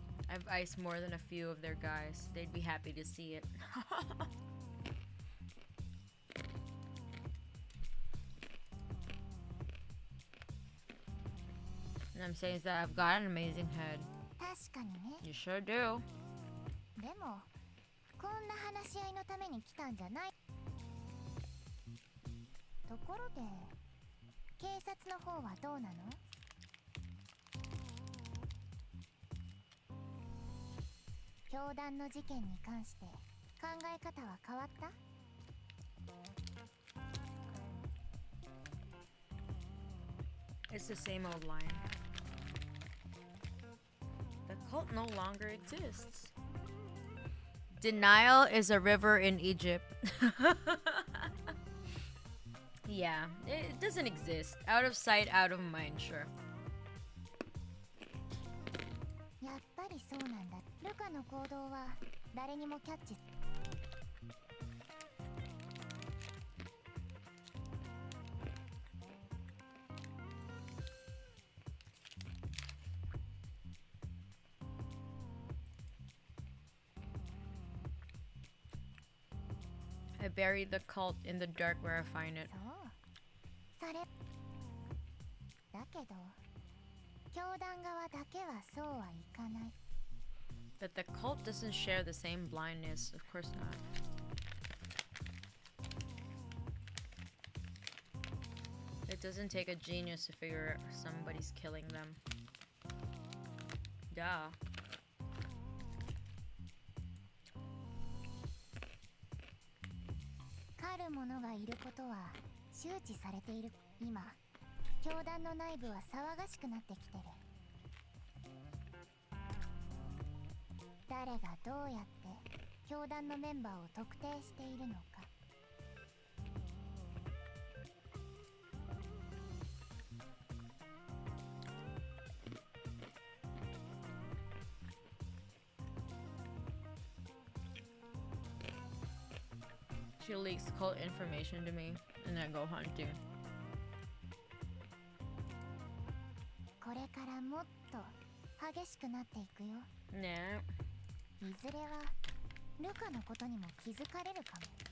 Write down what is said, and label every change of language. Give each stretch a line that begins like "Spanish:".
English: I've iced more than a few of their guys. They'd be happy to see it. And I'm saying is that I've got an amazing head.
Japanese: 確かにね。
English: You sure do.
Japanese: でもこんな話し合いのために来たんじゃない。ところで警察の方はどうなの？教団の事件に関して考え方は変わった？
English: It's the same old line. The cult no longer exists. Denial is a river in Egypt. Yeah, it doesn't exist. Out of sight, out of mind, sure.
Japanese: やっぱりそうなんだ。ルカの行動は誰にもキャッチ。
English: I buried the cult in the dark where I find it.
Japanese: そう。それ。だけど、教団側だけはそうはいかない。
English: But the cult doesn't share the same blindness. Of course not. It doesn't take a genius to figure out somebody's killing them. Duh.
Japanese: 狩る者がいることは周知されている。今、教団の内部は騒がしくなってきてる。誰がどうやって教団のメンバーを特定しているのか。
English: She leaks cult information to me, and I go hunting.
Japanese: これからもっと激しくなっていくよ。
English: Nah.
Japanese: いずれはルカのことにも気づかれるかも。